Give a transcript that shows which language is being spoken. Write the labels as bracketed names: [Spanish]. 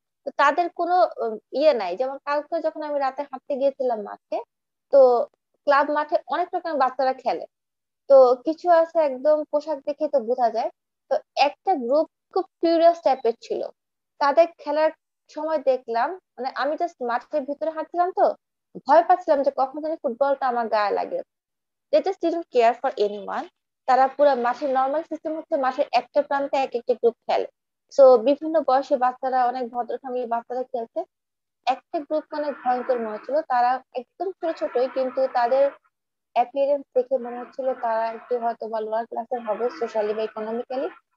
[Bangla] তো তাদের কোনো ইয়ে নাই। যেমন কালকে যখন আমি রাতে হাঁটতে গিয়েছিলাম মাঠে, তো ক্লাব মাঠে অনেক রকম বাচ্চারা খেলে। তো কিছু আছে একদম পোশাক দেখে তো বোঝা যায়। তো একটা গ্রুপ খুব কিউরিয়াস টাইপের ছিল। তাদের খেলার সময় দেখলাম, মানে আমি জাস্ট মাঠের ভিতরে হাঁটছিলাম, তো ভয় পাচ্ছিলাম যে কখন জানি ফুটবলটা আমার গায়ে লাগে। [English] they just didn't care for anyone. [Bangla] তারা পুরো মাঠের নর্মাল সিস্টেম হচ্ছে মাঠের একটা প্রান্তে এক একটা গ্রুপ খেলে। সো বিভিন্ন বয়সী বাচ্চারা, অনেক ভদ্র ফ্যামিলির বাচ্চারা খেলছে। একটা গ্রুপ অনেক ভয়ঙ্কর মনে হচ্ছিল, তারা একদম ছোট ছোটই, কিন্তু তাদের অ্যাপিয়ারেন্স দেখে মনে হচ্ছিল তারা একটু হয়তো বা লোয়ার ক্লাসের হবে, সোশ্যালি বা ইকোনমিক্যালি।